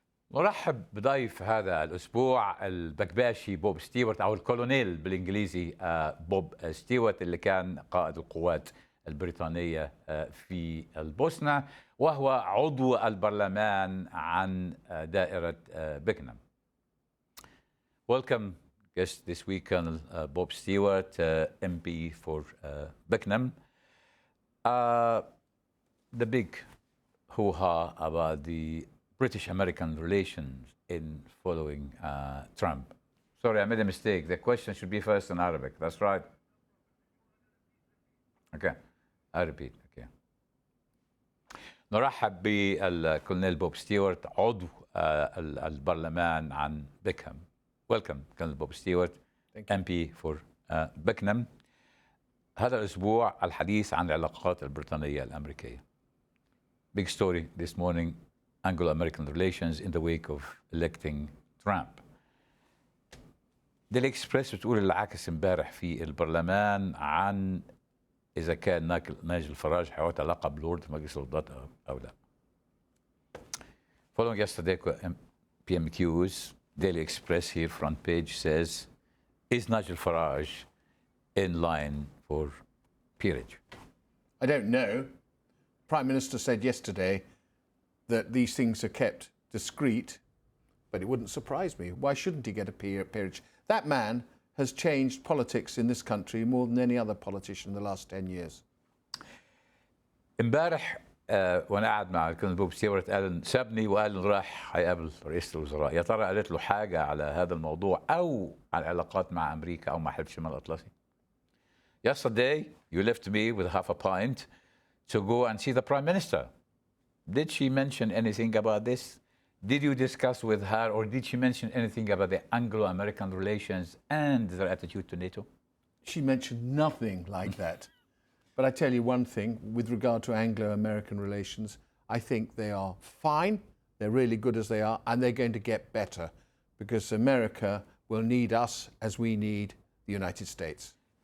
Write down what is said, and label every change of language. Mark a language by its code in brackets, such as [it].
[ar] نرحب بضيف هذا الأسبوع البكباشي بوب ستيوارت أو الكولونيل بالإنجليزي بوب ستيوارت اللي كان قائد القوات البريطانية في البوسنة، وهو عضو البرلمان عن دائرة بيكنهام. [en] Welcome guest this week, Colonel Bob Stewart, MP for Beckenham. The big hoo-ha about the British-American relations in following Trump. Sorry, I made a mistake. The question should be first in Arabic. That's right. Okay, I repeat. Okay. [ar] نرحب بالكولونيل بوب ستيوارت عضو البرلمان عن بيكهام. [en] Welcome, Colonel Bob Stewart, MP for Beckenham. [ar] هذا الأسبوع الحديث عن العلاقات البريطانية الأمريكية. [en] Big story this morning, Anglo-American relations in the wake of electing Trump. [ar] ديلي اكسبريس بتقول اللي عكس امبارح في البرلمان عن إذا كان ناجل فرج حيعطي لقب لورد في مجلس الوزراء أو لا. [en] Following yesterday PMQs, Daily Express here front page says, is Nigel Farage in line for peerage? I don't know. Prime Minister said yesterday that these things are kept discreet, but it wouldn't surprise me. Why shouldn't he get a peerage? That man has changed politics in this country more than any other politician in the last 10 years. [ar] امبارح وانا قاعد مع الكولونيل بوب ستيوارت قال سابني وقال راح هيقابل رئيس الوزراء. يا ترى قالت له حاجه على هذا الموضوع او على العلاقات مع امريكا او مع حلف شمال الاطلسي؟ [en] Yesterday you left me with half a pint to go and see the Prime Minister. Did she mention anything about this? Did you discuss with her, or did she mention anything about the Anglo-American relations and their attitude to NATO? She mentioned nothing like that. But I tell you one thing, with regard to Anglo-American relations, I think they are fine, they're really good as they are, and they're going to get better, because America will need us as we need the United States.